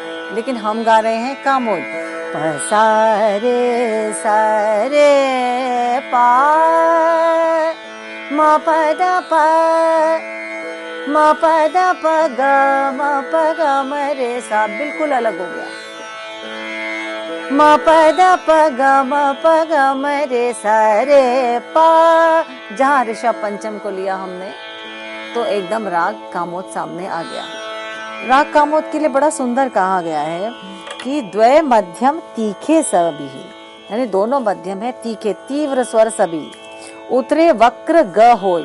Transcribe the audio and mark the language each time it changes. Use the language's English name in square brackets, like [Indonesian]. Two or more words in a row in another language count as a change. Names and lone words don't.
[Hindi] लेकिन हम गा रहे हैं कामोद। प सा रे पा म प द प ग म रे सा, बिल्कुल अलग हो गया। म प द प ग म रे सा रे पा। जहाँ ऋषभ पंचम को लिया हमने तो एकदम राग कामोद सामने आ गया। राग कामोद के लिए बड़ा सुंदर कहा गया है कि द्वय मध्यम तीखे सभी, यानी दोनों मध्यम है, तीखे तीव्र स्वर सभी, उतरे वक्र ग होई।